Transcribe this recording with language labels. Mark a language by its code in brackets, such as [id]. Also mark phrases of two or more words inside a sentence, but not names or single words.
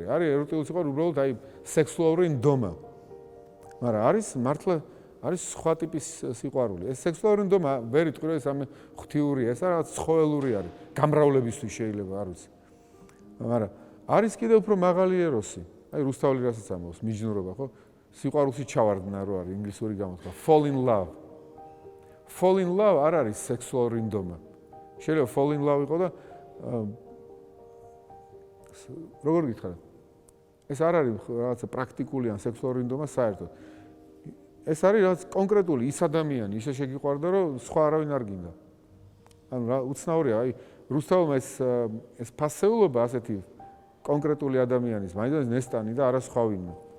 [ka] არის ეროტიული სიყვარული უბრალოდ აი სექსუალური ნდომა. მაგრამ არის მართლა არის სხვა ტიპის სიყვარული. ეს სექსუალური ნდომა ვერ იტყვი ეს ამ ღვთიურია, ეს რაღაც ცხოველური არის. გამრავლებისთვის შეიძლება არ ვიცი. მაგრამ არის კიდევ უფრო მაღალი ეროსი. აი რუსთაველი რასაც ამბობს, მიჯნურობა, ხო? სიყვარულში ჩავარდნა რო არის ინგლისური გამოთქვა. [en] Fall in love. Fall in love [ka] არ არის სექსუალური ნდომა. შეიძლება [en] fall in love [ka] იყო და როგორ გითხარით? ეს არ არის რაღაცა პრაქტიკული ან სექსუალური ნდომა საერთოდ. ეს არის რაღაც კონკრეტული ის ადამიანი, ისე შეგიყვარდა, რომ სხვა არავინ არ გინდა. ანუ რა უცნაურია, აი რუსთავმა ეს ფასეულობა ასეთი კონკრეტული ადამიანის, მაინც ნესტანი და არა სხვა ვინმე.